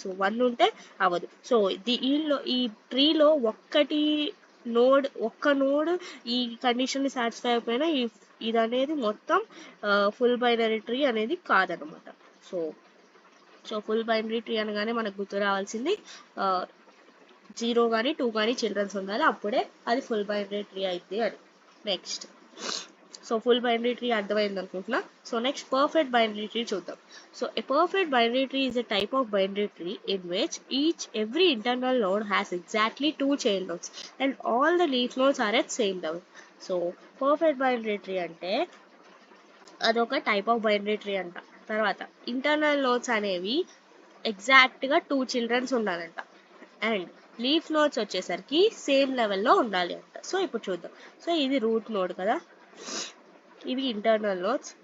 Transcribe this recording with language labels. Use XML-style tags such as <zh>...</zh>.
<te>So 1 ఉంటే అవ్వదు. So ఈ ట్రీలో ఒక్క నోడ్ ఈ కండిషన్ని సాటిస్ఫై అయిపోయినా ఇది అనేది మొత్తం ఫుల్ బైనరీ ట్రీ అనేది కాదనమాట. సో ఫుల్ బైనరీ ట్రీ అనగానే మనకు గుర్తు రావాల్సింది 0 కానీ 2 కానీ చిల్డ్రన్స్ ఉండాలి, అప్పుడే అది ఫుల్ బైనరీ ట్రీ అయింది అని. Next so full binary tree అర్థమైంది అనుకుంటున్నా. So next perfect binary tree చూద్దాం.</te> <en>సో a perfect binary tree is a type of binary tree in which every internal node has exactly 2 chain nodes and all the leaf nodes are at same level.</en> <te>So perfect binary tree అంటే అదొక type of binary tree అంట. తర్వాత internal nodes అనేవి ఎగ్జాక్ట్గా 2 children's ఉండాలంట and leaf nodes వచ్చేసరికి same లెవెల్లో ఉండాలి అంట. సో ఇప్పుడు చూద్దాం. సో ఇది రూట్ నోడ్ కదా, ఇవి ఇంటర్నల్ నోడ్స్.</te>